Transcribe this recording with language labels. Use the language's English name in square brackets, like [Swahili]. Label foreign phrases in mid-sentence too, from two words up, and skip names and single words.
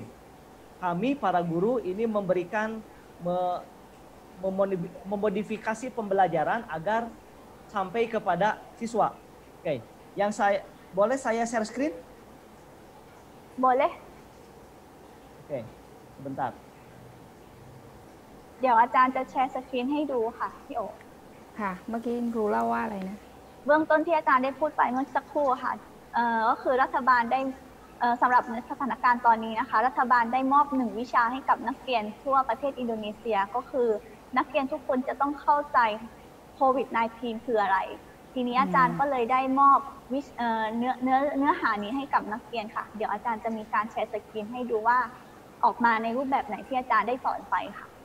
[Indonesian] Kami para guru ini memberikan memodifikasi pembelajaran agar sampai kepada siswa. Oke, boleh saya [English] share screen? [Indonesian] Boleh. Oke, sebentar. [Thai] เดี๋ยวอาจารย์จะ [English] share screen [Thai] ให้ดูค่ะพี่โอ ค่ะเมื่อกี้คุณครูเล่าว่าอะไรนะ เบื้องต้นที่อาจารย์ได้พูดไปเมื่อสักครู่ค่ะก็คือรัฐบาลได้สำหรับสถานการณ์ตอนนี้นะคะรัฐบาลได้มอบ1 วิชาให้กับนักเรียนทั่วประเทศอินโดนีเซียก็คือนักเรียนทุกคนจะต้องเข้าใจโควิด -19 คืออะไรทีนี้อาจารย์ก็เลยได้มอบเนื้อหานี้ให้กับนักเรียนค่ะเดี๋ยวอาจารย์จะมีการ [English] share screen [Thai] ให้ดูว่าออกมาในรูปแบบไหนที่อาจารย์ได้สอนไปค่ะ